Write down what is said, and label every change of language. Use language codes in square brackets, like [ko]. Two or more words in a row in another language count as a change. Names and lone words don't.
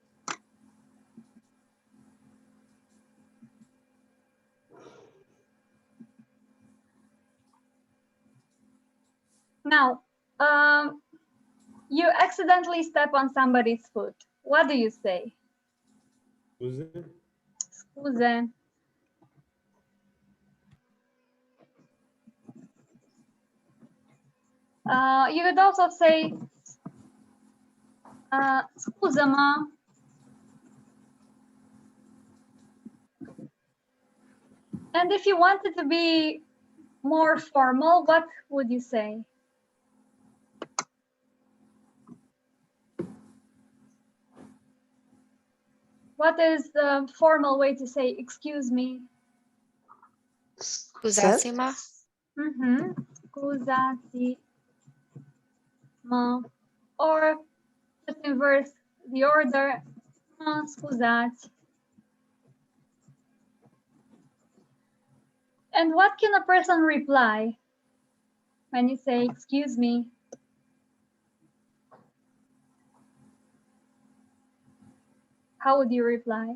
[en] Now, you accidentally step on somebody's foot. What do you say? [ro] Scuze? Scuze. [en] You could also say, [ro] scuză-mă. [en] And if you wanted to be more formal, what would you say? What is the formal way to say excuse me? [ro] Scuzați-mă? Scuzați-mă. [en] Or just inverse the order. [ro] Scuzați. [en] And what can a person reply? When you say, excuse me, how would you reply?